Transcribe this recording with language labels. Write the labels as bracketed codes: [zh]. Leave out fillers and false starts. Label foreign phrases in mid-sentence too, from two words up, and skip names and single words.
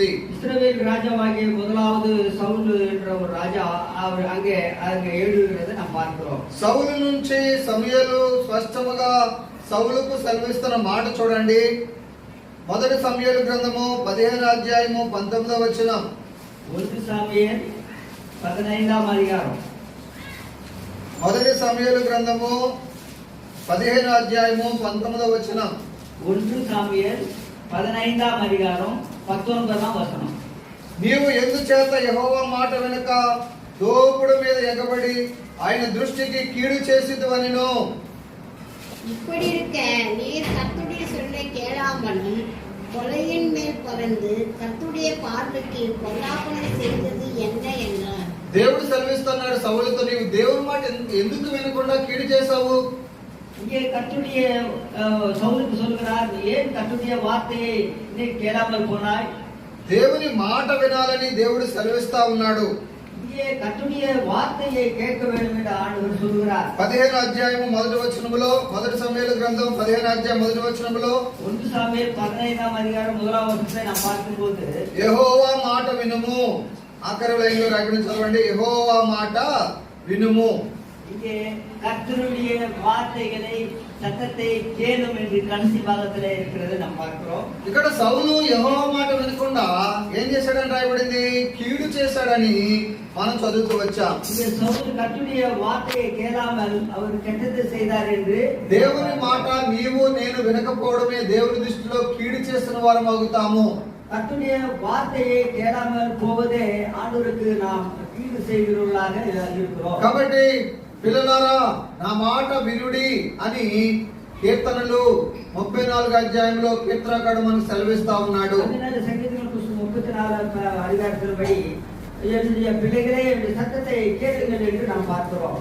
[ta] இஸ்ரவேல் ராஜாவாகிய முதலாவது சவுல் என்ற ஒரு ராஜா அவர் அங்கே எழுதுகிறதை நாம் பார்க்கிறோம். [te] సౌలు నుంచి సమూయేలు స్పష్టముగా సౌలుకు సెలవిస్తున్న మాట చూడండి. మొదటి సమూయేలు గ్రంథము 15వ అధ్యాయము 19వ వచనం. [ta] 1 சாமுவேல் 15ஆம் அதிகாரம். [te] మొదటి సమూయేలు గ్రంథము 15వ అధ్యాయము 19వ వచనం. [ta] 1 சாமுவேல் 15ஆம் அதிகாரம் 19ஆம் வசனம். [te] నీవు ఎందుచేత యెహోవా మాట వెనుక దోపుడు మీద ఎగబడి ఆయన దృష్టికి కీడు చేసిదువనినో. [ta] இப்படி இருக்க நீர் கர்த்தருடைய சொல்லை கேளாமலும் கொலையின் மேல் பறந்து கர்த்தருடைய பார்வைக்கு பொல்லாப்பனை செய்தது என்ன என்றார். [te] దేవుడు సెలవిస్తున్నాడు సౌలుతో, నీవు దేవుని మాట ఎందుకు వినకుండా కీడు చేశావు? [ta] இங்கே கர்த்தருடைய சவுலுக்கு சொல்கிறார், ஏன் கர்த்தருடைய வார்த்தையை நீ கேளாமல் போனாய்? [te] దేవుని మాట వినాలని దేవుడు సెలవిస్తా ఉన్నాడు. [ta] இங்கே கர்த்தருடைய வார்த்தையை கேட்க வேண்டும் என்று ஆண்டவர் சொல்கிறார். [te] 15వ అధ్యాయము మొదటి వచనములో, మొదటి సమూయేలు గ్రంథం 15వ అధ్యాయం మొదటి వచనములో [ta] 1 சாமுவேல் 15ஆம் அதிகாரம் 1ஆம் வசனத்தை நாம் பார்க்கும்போது [te] యెహోవా మాట వినుము. ఆఖరి లైన్లో రాయబడి చదవండి, యెహోవా మాట వినుము. [ta] இங்கே கர்த்தருடைய வார்த்தைகளை சத்தத்தை கேளும் என்று கடைசி பாகத்திலே இருக்கிறது நாம் பார்க்கிறோம். [te] ఇక్కడ సౌలు యెహోవా మాట వినకుండా ఏం చేశాడని రాయబడింది? కీడు చేశాడని మనం చదువుతూ వచ్చాం. [ta] இங்கே சவுல் கர்த்தருடைய வார்த்தையை கேளாமல் அவர் கெட்டது செய்தார் என்று [te] దేవుని మాట నీవు నేను వినకపోవడమే దేవుని దృష్టిలో కీడు చేసిన వారం అవుతాము. [ta] கர்த்தருடைய வார்த்தையை கேளாமல் போவதே ஆண்டவருக்கு நாம் கீடு செய்கிறவர்களாக இருக்கிறோம். [te] కాబట్టి పిల్లలారా నా మాట వినుడి అని కీర్తనలు 34వ అధ్యాయంలో కీర్తనకారుడు మనకు సెలవిస్తా ఉన్నాడు. [ta] அதனால சங்கீதங்கள் புஸ்தகம் 34 அதிகாரத்தின்படி என்னுடைய பிள்ளைகளே என்னுடைய சத்தத்தை கேளுங்கள் என்று நாம் பார்க்கிறோம்.